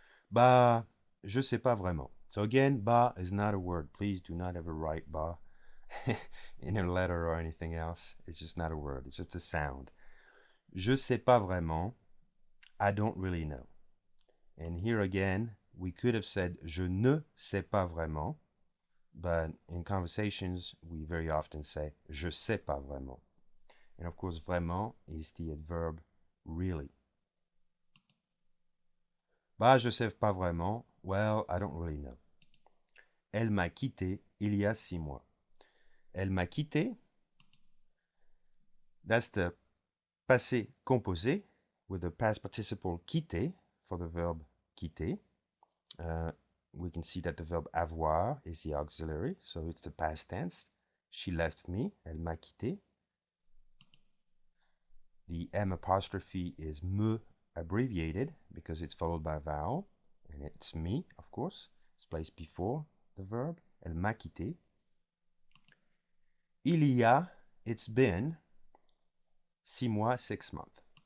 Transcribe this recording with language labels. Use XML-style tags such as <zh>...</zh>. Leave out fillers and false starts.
<fr>Bah, je sais pas vraiment.</fr> <en>So again, bah is not a word. Please do not ever write bah in a letter or anything else. It's just not a word. It's just a sound.</en> <fr>Je sais pas vraiment.</fr> <en>I don't really know. And here again, we could have said</en> <fr>je ne sais pas vraiment.</fr> <en>But in conversations, we very often say</en> <fr>je sais pas vraiment.</fr> <en>And of course, vraiment is the adverb really.</en> <fr>Bah, je sais pas vraiment.</fr> <en>Well, I don't really know.</en> <fr>Elle m'a quitté il y a 6 mois. Elle m'a quitté.</fr> <en>That's the passé composé with the past participle quitter for the verb quitter. We can see that the verb avoir is the auxiliary, so it's the past tense. She left me,</en> <fr>elle m'a quitté.</fr> <en>The M apostrophe is me abbreviated because it's followed by a vowel, and it's me, of course. It's placed before the verb.</en> <fr>Elle m'a quitté.</fr> <en>Il y a, it's been, 6 mois, 6 months.</en>